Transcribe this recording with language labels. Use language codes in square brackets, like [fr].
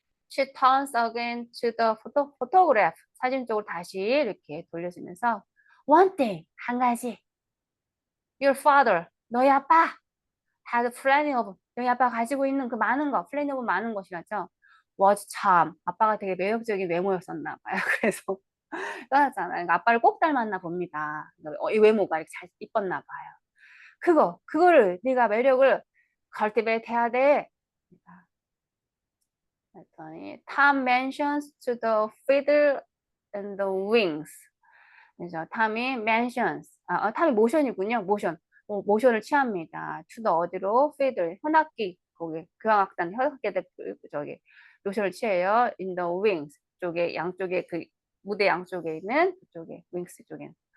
[en] She turns again to the photograph. [ko] 사진 쪽으로 다시 이렇게 돌려주면서 [en] One thing, [ko] 한 가지. [en] Your father, [ko] 너희 아빠 [en] had plenty of, [ko] 너희 아빠가 가지고 있는 그 많은 거, [en] plenty of [ko] 많은 것이라죠. was 참, 아빠가 되게 매력적인 외모였었나 봐요. 그래서 떠났잖아요. 그러니까 아빠를 꼭 닮았나 봅니다. 이 외모가 이렇게 잘 이뻤나 봐요. 그거를 네가 매력을 cultivate 해야 돼. [en] 그랬더니 Tom mentions to the fiddle and the wings. [ko] 그래서 탐이 mentions, 탐이 모션이군요. 모션을 취합니다. [en] to the [ko] 어디로? fiddle, 현악기, 거기 교향악단 현악기들 저기 모션을 취해요. [en] in the wings [ko] 쪽에 양쪽에 그 무대 양쪽에 있는 그쪽에 wings 쪽에.